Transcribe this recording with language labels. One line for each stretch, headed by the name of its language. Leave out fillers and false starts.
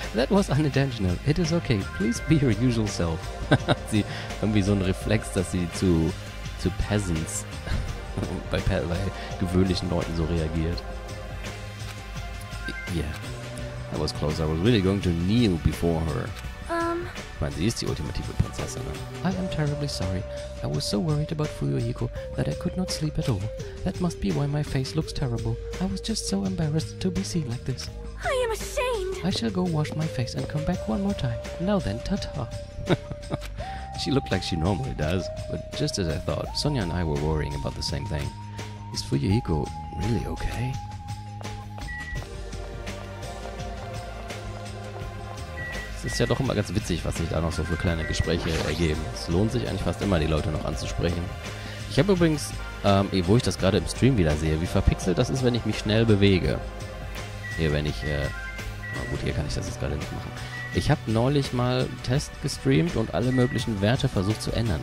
English: That was unintentional. It is okay. Please be your usual self.
German: Sie irgendwie so ein Reflex, dass sie zu Peasants bei gewöhnlichen Leuten so reagiert.
English: Yeah. That was close. I was really going to kneel before her.
German: Ich meine, sie ist die ultimative Prinzessin.
English: I am terribly sorry. I was so worried about Fuyuhiko that I could not sleep at all. That must be why my face looks terrible. I was just so embarrassed to be seen like this. I am ashamed! I shall go wash my face and come back one more time. Now then, ta-ta. She looked like she normally does, but just as I thought, Sonja and I were worrying about the same thing. Is Fuyuhiko really okay?
German: Es ist ja doch immer ganz witzig, was sich da noch so für kleine Gespräche ergeben. Es lohnt sich eigentlich fast immer, die Leute noch anzusprechen. Ich habe übrigens, wo ich das gerade im Stream wieder sehe, wie verpixelt das ist, wenn ich mich schnell bewege. Hier, wenn ich, na gut, hier kann ich das jetzt gerade nicht machen. Ich habe neulich mal einen Test gestreamt und alle möglichen Werte versucht zu ändern.